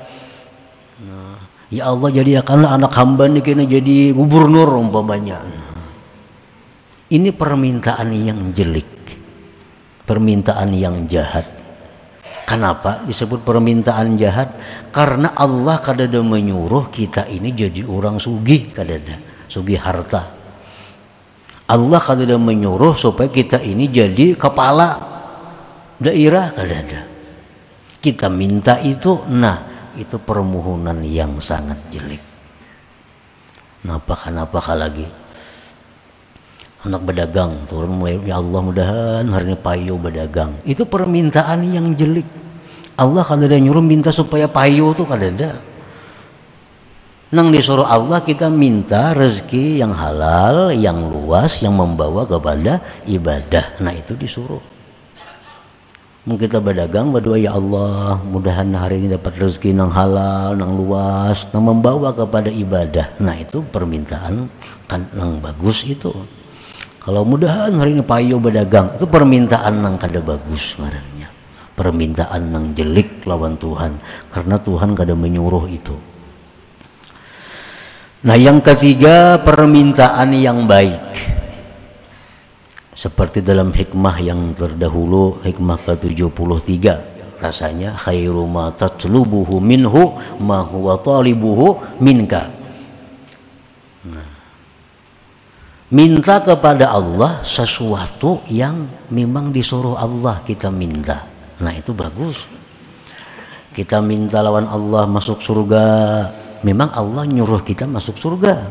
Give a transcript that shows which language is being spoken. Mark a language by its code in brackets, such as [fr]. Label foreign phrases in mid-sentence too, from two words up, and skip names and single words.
[ar] Ya Allah, [id] jadikanlah anak hamba ini kena jadi gubernur umpamanya. Ini permintaan yang jelek, permintaan yang jahat. Kenapa disebut permintaan jahat? Karena Allah kadada menyuruh kita ini jadi orang sugih, kadada sugih harta. Allah kadada menyuruh supaya kita ini jadi kepala daerah, kadada. Kita minta itu, nah, itu permohonan yang sangat jelek. Kenapa lagi anak berdagang turun mulai, [ar] ya Allah [id] mudahan hari ini payu berdagang, itu permintaan yang jelek. Allah kadada nyuruh minta supaya payu tuh kadada. Nang disuruh Allah kita minta rezeki yang halal, yang luas, yang membawa kepada ibadah. Nah, itu disuruh. Mungkin kita berdagang berdoa, [ar] ya Allah [id] mudahan hari ini dapat rezeki yang halal, yang luas, yang membawa kepada ibadah. Nah, itu permintaan kan yang bagus itu. Kalau mudahan hari ini payu berdagang, itu permintaan yang kada bagus sebenarnya. Permintaan yang jelek lawan Tuhan, karena Tuhan kada menyuruh itu. Nah, yang ketiga, permintaan yang baik. Seperti dalam hikmah yang terdahulu, hikmah ke-73, rasanya [ar] khairu ma tatlubuhu minhu ma huwa talibuhu minka. [id] Nah, minta kepada Allah sesuatu yang memang disuruh Allah kita minta. Nah, itu bagus. Kita minta lawan Allah masuk surga, memang Allah nyuruh kita masuk surga.